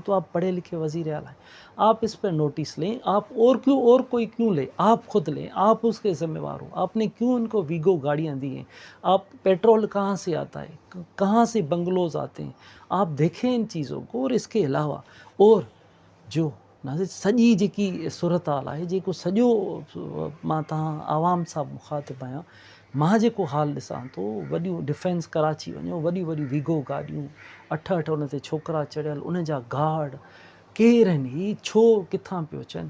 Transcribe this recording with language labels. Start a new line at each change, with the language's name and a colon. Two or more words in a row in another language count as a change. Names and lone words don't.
Urdu: تو آپ پڑھے لکھے وزیر اعلیٰ ہیں، آپ اس پہ نوٹس لیں. آپ اور کوئی کیوں لے؟ آپ خود لیں، آپ اس کے ذمہ وار ہو. آپ نے کیوں ان کو ویگو گاڑیاں دی ہیں؟ آپ پیٹرول کہاں سے آتا ہے، کہاں سے بنگلوز آتے ہیں؟ آپ دیکھیں ان چیزوں کو. اور اس کے علاوہ اور جو ناظر
Sindhi: سॼी जेकी सूरत हाल आहे، जेको सॼो मां तव्हां आवाम सां मुखातिबु आहियां، मां जेको हाल ॾिसां थो, वॾियूं डिफेंस कराची वञो, वॾियूं वॾियूं वीगो गाॾियूं, 8 उन ते छोकिरा चढ़ियल, उन जा गार्ड केरु आहिनि, ही छो किथां पियो अचनि?